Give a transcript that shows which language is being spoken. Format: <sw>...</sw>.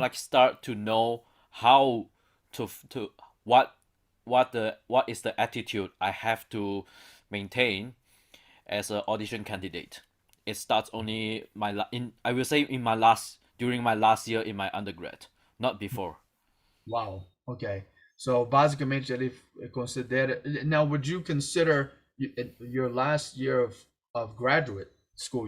<en>like start to know how to what is the attitude I have to maintain as an audition candidate. It starts only in I will say in my last during my last year in my undergrad, not before. Wow. Okay. So</en> <pt>basicamente ele considera.</pt> <en>Now, would you consider your last year of graduate school?</en>